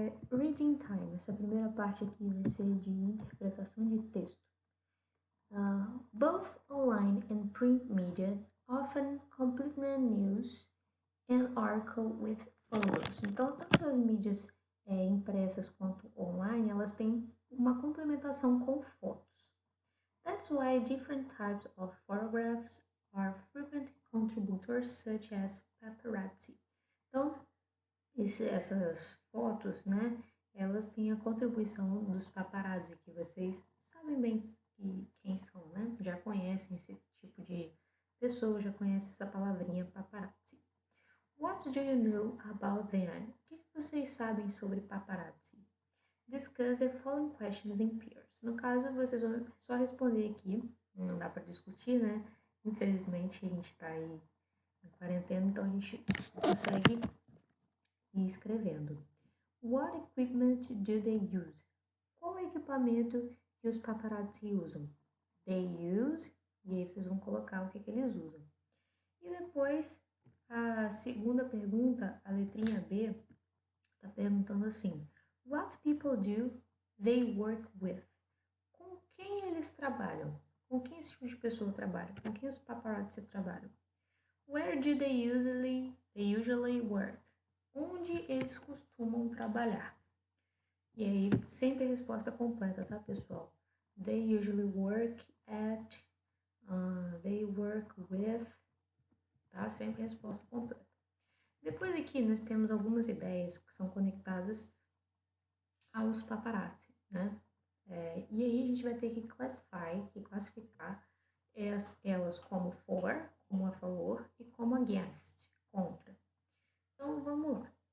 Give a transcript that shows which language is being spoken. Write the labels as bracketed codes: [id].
[en] Reading time, [pt] essa primeira parte aqui vai ser de interpretação de texto. [en] Both online and print media often complement news and article with photos. [pt] Então, tanto as mídias impressas quanto online, elas têm uma complementação com fotos. [en] That's why different types of photographs are frequent contributors, such as paparazzi. [pt] Então, essas fotos, né, elas têm a contribuição dos paparazzi, que vocês sabem bem quem são, né? Já conhecem esse tipo de pessoa, já conhecem essa palavrinha paparazzi. [en] What do you know about them? [pt] O que vocês sabem sobre paparazzi? [en] Discuss the following questions in pairs. [pt] No caso, vocês vão só responder aqui, não dá para discutir, né? Infelizmente, a gente está aí na quarentena, então a gente consegue ir escrevendo. [en] What equipment do they use? [pt] Qual equipamento que os paparazzi usam? [en] They use, [pt] e aí vocês vão colocar o que eles usam. E depois, a segunda pergunta, a letrinha B, está perguntando assim: [en] What people do they work with? [pt] Com quem eles trabalham? Com quem esse tipo de pessoa trabalha? Com quem os paparazzi trabalham? [en] Where do they usually work? [pt] Onde eles costumam trabalhar? E aí, sempre a resposta completa, tá, pessoal? [en] They usually work at, they work with, tá? [pt] Sempre a resposta completa. Depois aqui nós temos algumas ideias que são conectadas aos paparazzi, né? E aí a gente vai ter que classificar elas como for, como a favor, e como against, contra. Então, vamos lá.